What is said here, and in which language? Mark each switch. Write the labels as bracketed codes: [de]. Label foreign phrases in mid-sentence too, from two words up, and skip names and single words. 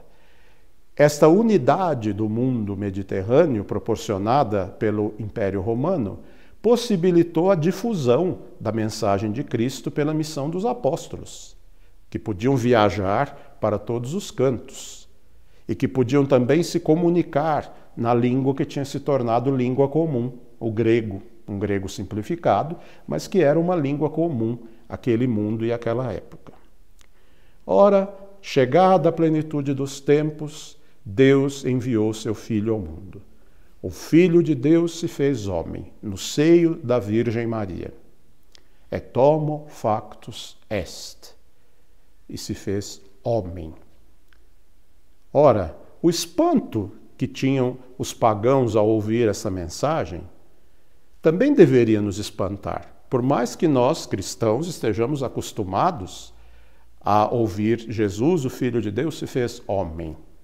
[pt] Esta unidade do mundo mediterrâneo, proporcionada pelo Império Romano, possibilitou a difusão da mensagem de Cristo pela missão dos apóstolos, que podiam viajar para todos os cantos e que podiam também se comunicar na língua que tinha se tornado língua comum, o grego, um grego simplificado, mas que era uma língua comum àquele mundo e àquela época. Ora, chegada a plenitude dos tempos, Deus enviou seu Filho ao mundo. O Filho de Deus se fez homem, no seio da Virgem Maria. [la] Et homo factus est. [pt] E se fez homem. Ora, o espanto que tinham os pagãos ao ouvir essa mensagem também deveria nos espantar, por mais que nós, cristãos, estejamos acostumados a ouvir Jesus, o Filho de Deus, se fez homem.